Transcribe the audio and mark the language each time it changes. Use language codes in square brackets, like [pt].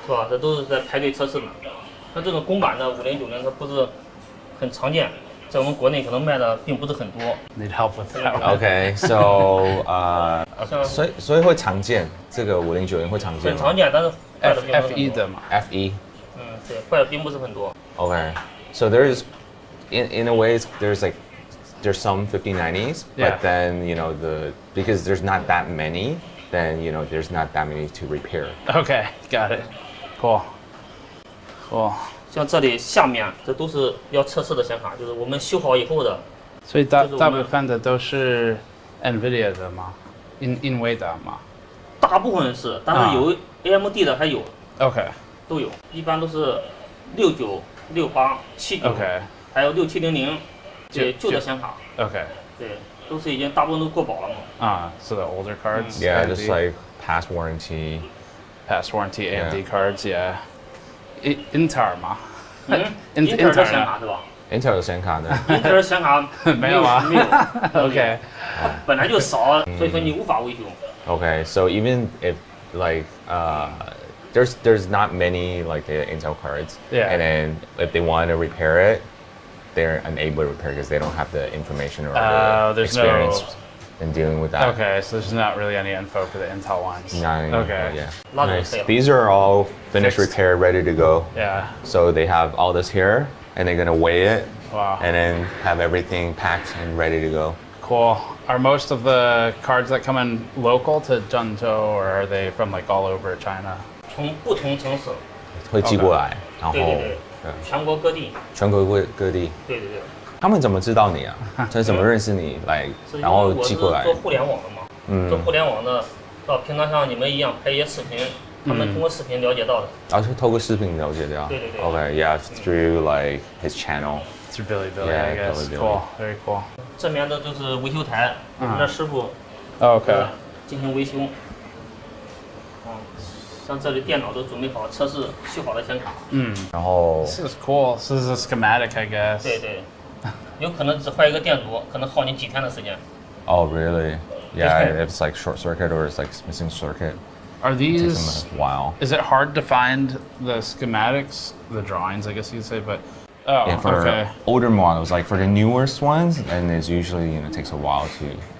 [zh] 是吧？这都是在排队测试的。像这种公版的5090，它不是很常见，在我们国内可能卖的并不是很多。 [en] Need help with that? Okay, so [zh] 所以会常见，这个5090会常见吗？很常见，但是坏的并不是很多。 F1的嘛。 F1。嗯，对，坏的并不是很多。 [en] Okay, so there's in a way there's some 5090s, Yeah. but then because there's not that many, then there's not that many to repair. Okay, got it. Cool. Cool. [zh] 像这里下面这都是要测试的显卡，就是我们修好以后的。所以大部分的都是 NVIDIA 的吗？NVIDIA 吗？大部分是，但是有 AMD 的还有。 [en] OK。 [zh] 都有，一般都是69、68、79， [en] OK， [zh] 还有6700。对，旧的显卡。 [en] OK。 [zh] 对，都是已经大部分都过保了嘛。 [en] 啊，so the older cards. Yeah, just like past warranty AMD cards. Yeah. Intel 吗 [zh] ？Intel 的显卡是吧？Intel 的显卡呢？Intel 的显卡没有啊。没有。 [en] OK。 [zh] 本来就少，所以说你无法维修。 [en] Okay, so even if there's not many like Intel cards, yeah. And then if they want to repair it, they're unable to repair because they don't have the information or the experience in dealing with that. Okay, so there's not really any info for the Intel ones. Not any okay. info, yeah. Nice. These are all finished, repaired, ready to go. Yeah. So they have all this here, and they're gonna weigh it. Wow. And then have everything packed and ready to go. Cool. Are most of the cards that come in local to Zhengzhou, or are they from like all over China? [zh] 从不同城市会寄过来，然后对，全国各地。全国各地。对对对。他们怎么知道你啊？他怎么认识你来，然后寄过来？我是做互联网的嘛，做互联网的，平常像你们一样拍一些视频，他们通过视频了解到的。然后是透过视频了解到。对对对。 [en] Okay, yeah, through like his channel. Through Bilibili, yeah, I guess. Bilibili. Cool, very cool. [zh] 这边的就是维修台，我们的师傅。 [en] OK。 [zh] 进行维修。像这里电脑都准备好，测试修好的显卡。然后。 [en] This is cool. This is a schematic, I guess. [zh] 对对。有可能只坏一个电阻，可能耗你几天的时间。 [en] Oh, really? Yeah, if it's like short circuit or it's like missing circuit. Are these? It takes them a while. Is it hard to find the schematics, the drawings, I guess you'd say, but. Oh, yeah, for okay. older models, like for the newest ones, and it's usually takes a while to.